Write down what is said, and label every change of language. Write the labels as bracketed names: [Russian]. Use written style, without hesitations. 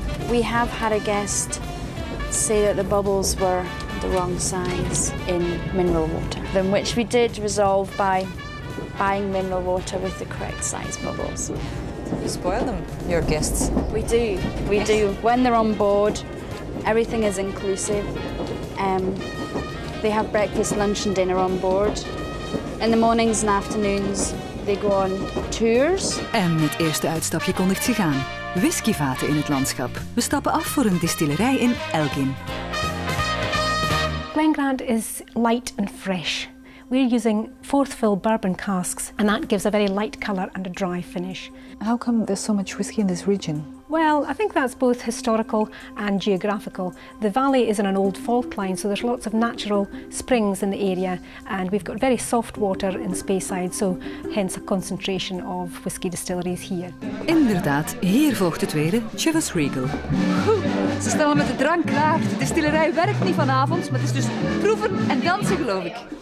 [English] We have had a guest say that the bubbles were the wrong size in mineral water, then which we did resolve by buying mineral water with the correct size bubbles. You spoil them, your guests. We do. When they're on board, everything is inclusive. They have breakfast, lunch and dinner on board. In the mornings and afternoons they go on tours. [Dutch] En het eerste uitstapje kondigt zich aan. [English] Whiskyvaten [Dutch] in het landschap. We stappen af voor een distillerij in Elgin. [English] Glengrant is light and fresh. We're using fourth fill bourbon casks, and that gives a very light colour and a dry finish. How come there's so much whiskey in this region? Well, I think that's both historical and geographical. The valley is in an old fault line, so there's lots of natural springs in the area, and we've got very soft water in Speyside, so hence a concentration of whisky distilleries here. [Dutch] Inderdaad, hier volgt de tweede, Chivas Regal. Ze staan al met de drank klaar. De distillerij werkt niet vanavond, maar het is dus proeven en dansen, geloof ik.